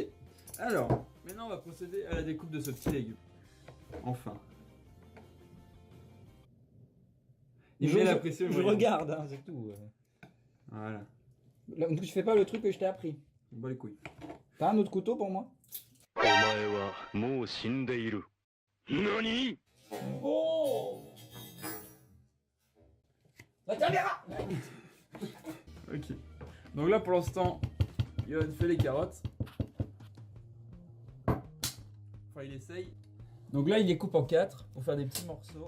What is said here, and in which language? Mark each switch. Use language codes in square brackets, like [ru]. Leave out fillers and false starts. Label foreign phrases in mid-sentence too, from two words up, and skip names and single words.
[fr] Alors, maintenant on va procéder à la découpe de ce petit légume. Enfin. Il met la pression. Je regarde, hein, c'est tout. Voilà. Là, donc, je fais pas le truc que je t'ai appris. On bat les couilles. T'as un autre couteau pour moi? [ja] お前はもう死んでいる。何？ Oh. [fr] La caméra. Ok. Donc là pour l'instant, Yohan fait les carottes. Enfin il essaye. Donc là il les coupe en 4 pour faire des petits morceaux